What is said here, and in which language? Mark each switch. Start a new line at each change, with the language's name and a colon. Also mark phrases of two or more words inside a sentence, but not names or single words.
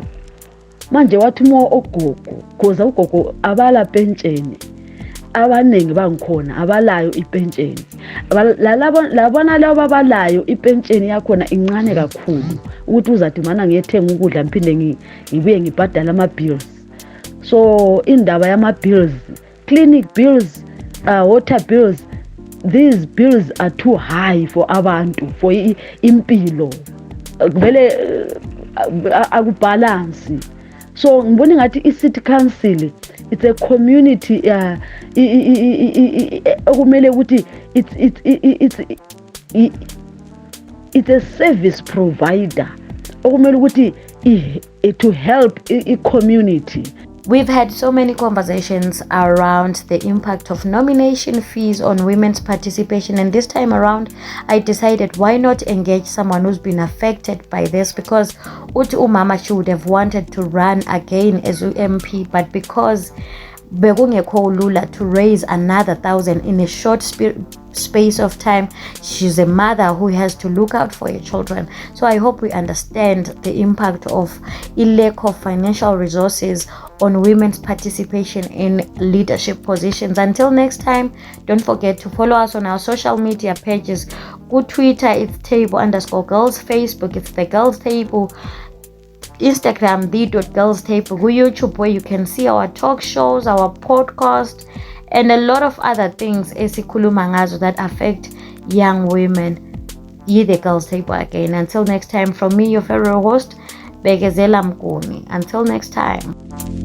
North Ndebele: Manje wathi ogogo, because ugogo abala pentsheni, abaningi bangikhona abalayo ipentsheni. Labona labo abalayo ipentsheni yakhona incane kakhulu ukuthi uzathi mana ngiyethenga ukudla ngiphinde ngibuye ngibhadala ama-bills.
English: So
North Ndebele: indaba yama-bills,
English: clinic bills, water bills, these bills are too high for abantu, for impilo.
North Ndebele: Vele akubalance.
English: So
North Ndebele: ngibona ngathi
English: i-city council it's a community
North Ndebele: okumele ukuthi
English: it's a service provider
North Ndebele: okumele ukuthi
English: to help i-community. We've had so many conversations around the impact of nomination fees on women's participation, and this time around I decided why not engage someone who's been affected by this, because
North Ndebele: uthi umama
English: she would have wanted to run again as MP, but because
North Ndebele: bekungekho lula
English: to raise another 1,000 in a short space of time, she's a mother who has to look out for her children. So I hope we understand the impact of a lack of financial resources on women's participation in leadership positions. Until next time, don't forget to follow us on our social media pages. Go Twitter, it's table_girls. Facebook, it's the girls table. Instagram, the.girls table. Go YouTube, where you can see our talk shows, our podcast, and a lot of other things
North Ndebele: esikhuluma ngazo
English: that affect young women. The girls table again. Until next time, from me, your favorite host, Bekezela Mguni. Until next time.